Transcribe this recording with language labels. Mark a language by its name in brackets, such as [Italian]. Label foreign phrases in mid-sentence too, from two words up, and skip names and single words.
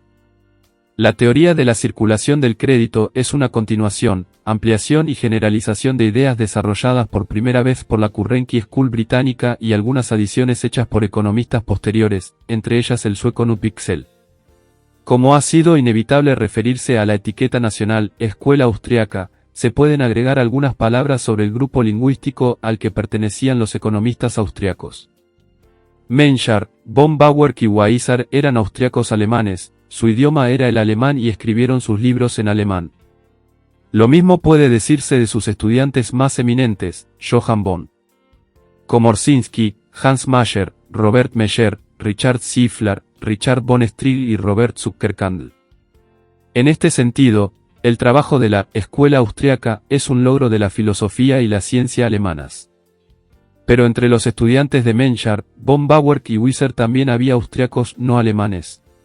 [Spanish] La teoría de la circulación del crédito es una continuación, ampliación y generalización de ideas desarrolladas por primera vez por la Carnegie School británica y algunas adiciones hechas por economistas posteriores, entre ellas el sueco Knut Wicksell. Como ha sido inevitable referirse a la etiqueta nacional, escuela austriaca, se pueden agregar algunas palabras sobre el grupo lingüístico al que pertenecían los economistas austriacos. Menciar, von Bauer y Weisser eran austriacos alemanes, su idioma era el alemán y escribieron sus libros en alemán. Lo mismo puede decirse de sus estudiantes más eminentes, Johann von Komorzinski, Hans Mayer, Robert Meyer, Richard Schiffler, Richard von Striegel y Robert Zuckerkandl. En este sentido, el trabajo de la escuela austriaca es un logro de la filosofía y la ciencia alemanas. Pero entre los estudiantes de Menciar, von Bauer y Weisser también había austriacos no alemanes.